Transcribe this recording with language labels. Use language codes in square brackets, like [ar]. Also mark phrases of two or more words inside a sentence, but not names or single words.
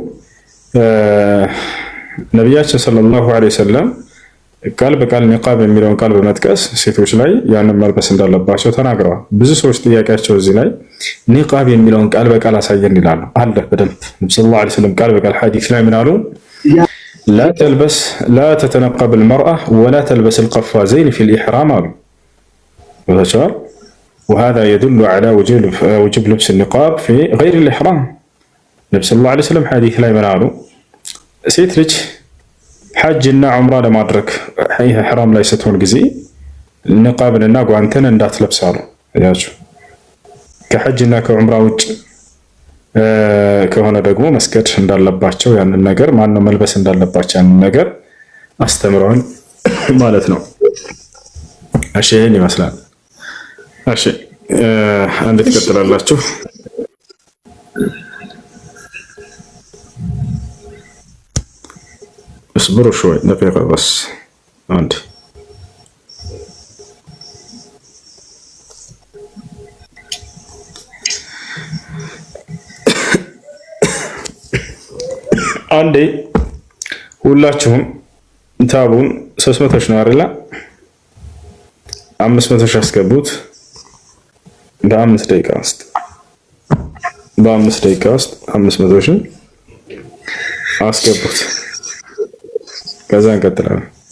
[am] ነቢያችን [ar] صلى الله عليه وسلم [am] ቃል በቃል ኒቃብ የሚለውን ቃል በመጥቀስ ሴቶች ላይ ያንን መልበስ እንዳለባቸው ተናግረዋል። ብዙ ሰዎች ጥያቄያቸው እዚህ ላይ ኒቃብ የሚለውን ቃል በቃል አሳየን ይላሉ። አለ በደንብ ነብዩ [ar] صلى الله عليه وسلم [am] ቃል በቃል ሐዲስ ላይ ምን አሉ? [ar] لا تتنقب المرأة ولا تلبس القفازين في الإحرام አሉ። ወተቻል وهذا يدل على وجوب لبس النقاب في غير الإحرام። ነብዩ صلى الله عليه وسلم [am] ሐዲስ ላይ ምን አሉ? ሴት ልጅ ሐጅ እና ዑምራ ለማድረግ ኢሕራም ላይ ስትሆን ጊዜ ንቃብንና ጓንትን እንዳትለብሳሉ። ያችሁ ከሐጅና ከዑምራ ውጭ ከሆነ ደግሞ መስገድ እንዳለባቸው ያንን ነገር ማነው መልበስ እንዳለባቸው ያንን ነገር አስተምረዋል ማለት ነው። እሺ ይሄን ይመስላል። እሺ አንድ ትቀጥላላችሁ። [ar] اصبروا شوي دقيقة بس عندي. [am] عندي ሁላችሁም ታቡን 300 ነው አይደል? 500 ሺህ አስገቡት በ5 ደቂቃ ውስጥ 500 ሺህ አስገቡት። ከዛ እንቀጥላለን።